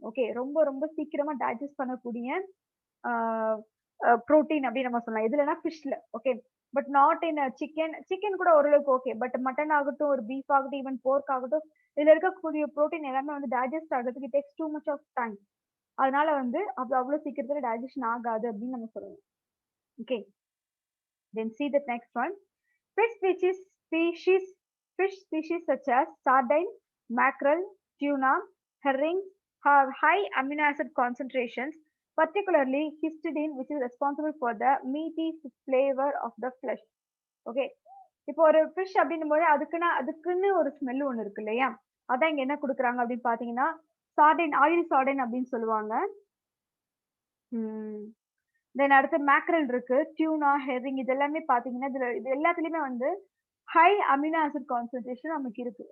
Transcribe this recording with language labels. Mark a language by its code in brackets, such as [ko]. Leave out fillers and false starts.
[ta] Okay, ரொம்ப ரொம்ப சீக்கிரமா டைஜஸ்ட் பண்ணக்கூடிய ப்ரோட்டீன் அப்படின்னு நம்ம சொல்லலாம். இதுலனா ஃபிஷ்ல. Okay, [en] But not in chicken. [ta] Chicken கூட ஓரளவுக்கு ஓகே, பட் மட்டன் ஆகட்டும், ஒரு பீஃப் ஆகட்டும், ஈவன் போர்க் ஆகட்டும், இதுல இருக்கக்கூடிய ப்ரோட்டீன் எல்லாமே வந்து டைஜஸ்ட் ஆகிறதுக்கு [en] Takes too much of time. [ta] அதனால வந்து அவ்வளவு சீக்கிரத்துல டைஜஷன் ஆகாது அப்படின்னு நம்ம சொல்லலாம். [en] Okay, then see the next one. Fish species fish species such as sardine, mackerel, tuna, herring have high amino acid concentrations, particularly histidine, which is responsible for the meaty flavor of the flesh. [ta] Okay, இப்போ ஒரு fish அப்படின்னும் போது அதுக்குன்னு ஒரு smell ஒண்ணு இருக்கு இல்லையா? அதான் இங்க என்ன குடுக்குறாங்க அப்படின்னு பாத்தீங்கன்னா, சார்டின், ஆயில் சார்டின் அப்படின்னு சொல்லுவாங்க. தென் அடுத்து மேக்ரல் இருக்கு, டியூனா, ஹெரிங், இது எல்லாமே பாத்தீங்கன்னா இது எல்லாத்துலயுமே வந்து ஹை அமினோ ஆசிட் கான்சென்ட்ரேஷன் நமக்கு இருக்கு.